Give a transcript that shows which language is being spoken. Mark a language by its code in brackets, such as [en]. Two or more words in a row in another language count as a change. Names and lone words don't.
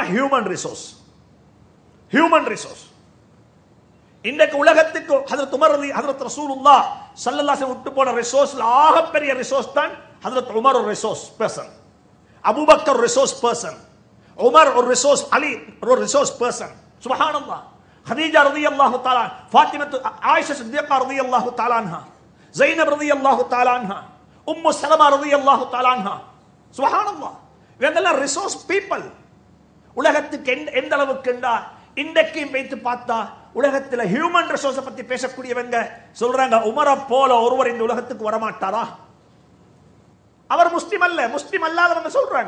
[en] human resource. human resource. [ta] இன்றைக்கு உலகத்துக்கு ஹஜ்ரத் உமர் ஹஜ்ரத் ரசூலுல்லாஹ் [ar] صلى الله عليه وسلم [ta] விட்டு போன ரிசோர்ஸ்ல ஆகப்பெரிய ரிசோர்ஸ் தான் ஹஜ்ரத் உமர் ஒரு [en] resource person, [ta] அபூபக்கர் [en] resource person, [ta] உமர் ஒரு ரிசோர்ஸ், அலி ஒரு [en] resource person. [ta] சுப்ஹானல்லாஹ். [ar] خديجة رضي الله تعالى، فاطمة عائشة صديقة رضي الله تعالى عنها، زينب رضي الله تعالى عنها، أم سلمة رضي الله تعالى عنها. [ta] சுப்ஹானல்லாஹ். இவங்கெல்லாம் [en] resource people. [ta] உலகத்துக்கு எந்த அளவுக்கு இன்றைக்கும் வைத்து பார்த்தா உலகத்தில் [en] human resource [ta] பத்தி பேசக்கூடியவங்க சொல்றாங்க, உமரை போல ஒருவர் இந்த உலகத்துக்கு வரமாட்டாரா? அவர் முஸ்லிம் அல்ல, முஸ்லிம் அல்லாதவங்க சொல்றாங்க.